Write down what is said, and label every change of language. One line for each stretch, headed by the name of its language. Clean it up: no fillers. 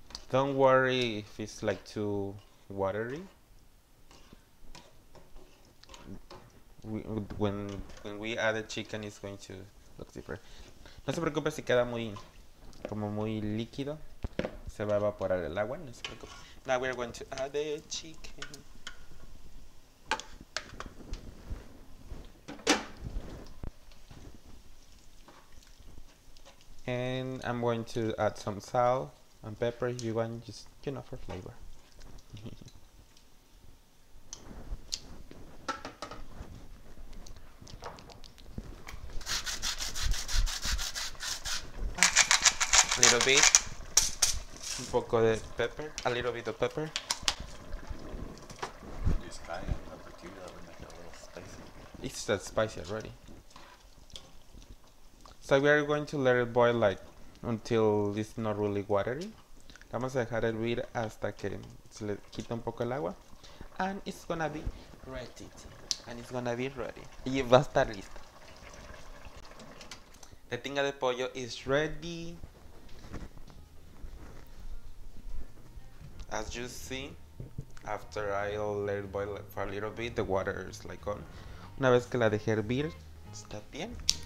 English: Don't worry if it's like too watery. When we add the chicken, it's going to look different.
Spanish: No se preocupe si queda como muy líquido. Se va a evaporar el agua, no se preocupe.
English: Now we are going to add the chicken. And I'm going to add some salt and pepper if you want, just, you know, for flavor. A little bit,
Spanish: un poco de
English: pepper, a little bit of pepper. Use cayenne pepper too, that would make it a little spicy. It's that spicy already. So we are going to let it boil like until it's not really watery.
Spanish: Vamos a dejar hervir hasta que se le quita un poco el agua.
English: And it's gonna be ready. And it's gonna be ready.
Spanish: Y va a estar listo.
English: The tinga de pollo is ready. As you see, after I'll let it boil for a little bit, the water is like on.
Spanish: Una vez que la dejé hervir, está bien.